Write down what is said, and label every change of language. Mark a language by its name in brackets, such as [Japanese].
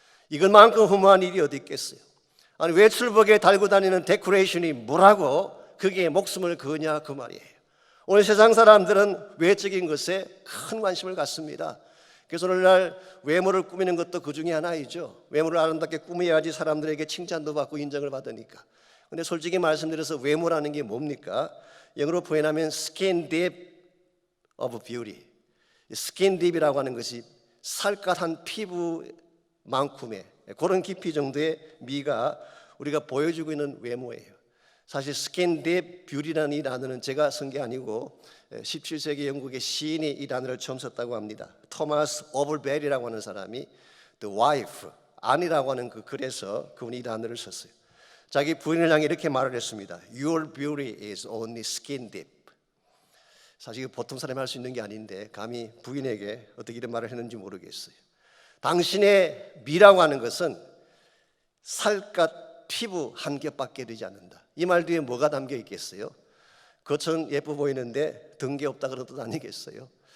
[Korean] 이것만큼 허무한 일이 어디 있겠어요? 아니 외출복에 달고 다니는 데코레이션이 뭐라고 그게 목숨을 거냐 그 말이에요. 오늘 세상 사람들은 외적인 것에 큰 관심을 갖습니다. 그래서 오늘날 외모를 꾸미는 것도 그 중에 하나이죠. 외모를 아름답게 꾸며야지 사람들에게 칭찬도 받고 인정을 받으니까. 근데 솔직히 말씀드려서 외모라는 게 뭡니까? 영어로 표현하면 [English] skin deep of beauty. skin deep [Korean] 이라고 하는 것이 살갗한 피부만큼의 그런 깊이 정도의 미가 우리가 보여주고 있는 외모예요. 사실 [English] skin deep beauty [Korean] 라는 이 단어는 제가 쓴 게 아니고 17세기 영국의 시인이 이 단어를 처음 썼다고 합니다. 토마스 오버벨이라고 하는 사람이 The Wife, 아니라고 하는 그 글에서 그분이 이 단어를 썼어요. 자기 부인을 향해 이렇게 말을 했습니다. [English] Your beauty is only skin deep. [Korean] 사실 보통 사람이 할 수 있는 게 아닌데 감히 부인에게 어떻게 이런 말을 했는지 모르겠어요. 당신의 미라고 하는 것은 살갗 피부 한 겹밖에 되지 않는다. 이 말 뒤에 뭐가 담겨 있겠어요? 겉은 예뻐 보이는데 등게 없다 그런 뜻 아니겠어요?